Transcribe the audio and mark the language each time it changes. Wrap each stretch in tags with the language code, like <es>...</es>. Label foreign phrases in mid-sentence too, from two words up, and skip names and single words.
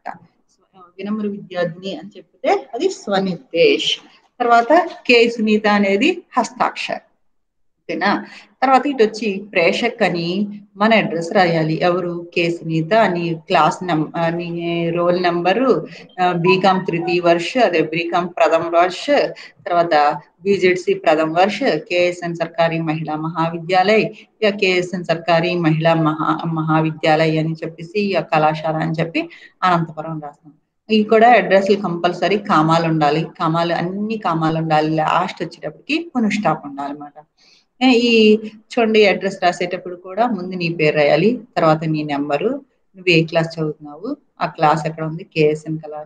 <te>వినమ్ర విద్యార్థిని అని చెప్తే అది స్వనిర్దేశ్ తర్వాత కే సునీత అనేది హస్తాక్షర్ ఓకేనా తర్వాత ఇటు వచ్చి ప్రేషక్ అని మన అడ్రస్ రాయాలి ఎవరు కే సునీత అని క్లాస్ అని</te> <en>roll number</en> <te>బీకామ్</te> <hi>तृतीय वर्ष</hi> <te>అదే బీకామ్</te> <hi>प्रथम वर्ष</hi> <te>తర్వాత</te> <hi>बीजेडसी प्रथम वर्ष केएसएन सरकारी महिला महाविद्यालय या केएसएन सरकारी महिला महाविद्यालय</hi> <te>అని చెప్పేసి या కళాశాల అని చెప్పి అనంతపురం రాస్తాం ఈ కూడా</te> <en>address compulsory</en> <te>కామాలు ఉండాలి కామాలు అన్ని కామాలు ఉండాలి లాస్ట్ వచ్చేటప్పటికి</te> <en>full stop</en> <te>ఉండాలి అన్నమాట ఈ చూడండి అడ్రస్ రాసేటప్పుడు కూడా ముందు నీ పేరు రాయాలి తర్వాత నీ నెంబరు నువ్వు ఏ క్లాస్ చదువుతున్నావు ఆ క్లాస్ ఎక్కడ ఉంది కేఎస్ఎన్</te>